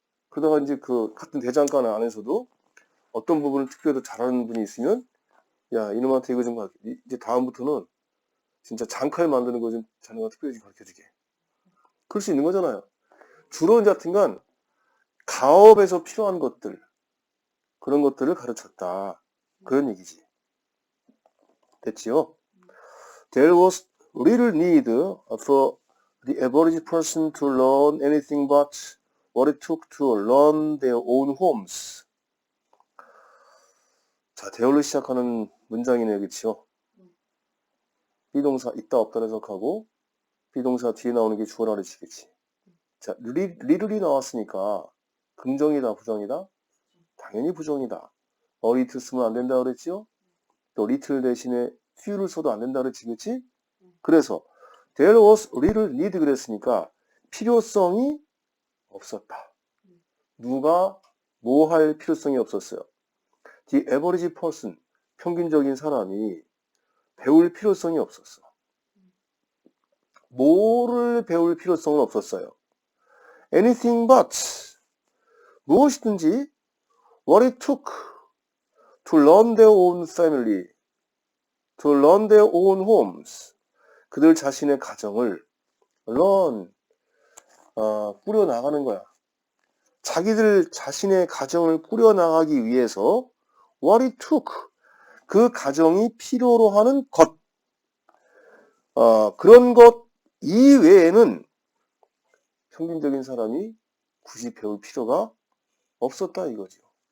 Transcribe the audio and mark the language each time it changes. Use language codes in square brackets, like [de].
[ko] 그러다가 이제 그 같은 대장간 안에서도 어떤 부분을 특별히 더 잘하는 분이 있으면, 야, 이놈한테 이거 좀 이제 다음부터는 진짜 장칼 만드는 거 좀 자네가 특별히 가르쳐주게. 그럴 수 있는 거잖아요. 주로 이제 하여튼간 가업에서 필요한 것들, 그런 것들을 가르쳤다. 그런 얘기지. 됐지요? [en] There was little need for the average person to learn anything but what it took to learn their own homes. [ko] 자, 대열로 시작하는 문장이네요, 그치요? 비동사 있다 없다 해석하고 비동사 뒤에 나오는 게 주어라 그러시겠지. 자, 리틀이 나왔으니까 긍정이다, 부정이다? 당연히 부정이다. little 쓰면 안 된다 그랬지요? 또 little 대신에 few를 써도 안 된다 그랬지, 그치? 그래서 [en] there was little need [ko] 그랬으니까 필요성이 없었다. 누가 뭐 할 필요성이 없었어요? [en] The average person, [ko] 평균적인 사람이 배울 필요성이 없었어. 뭐를 배울 필요성은 없었어요? [en] Anything but, [ko] 무엇이든지 [en] what it took to run their own family, to run their own homes. [ko] 그들 자신의 가정을 run, 꾸려나가는 거야. 자기들 자신의 가정을 꾸려나가기 위해서 [en] what it took, [ko] 그 가정이 필요로 하는 것, 그런 것 이외에는 평균적인 사람이 굳이 배울 필요가 없었다 이거죠.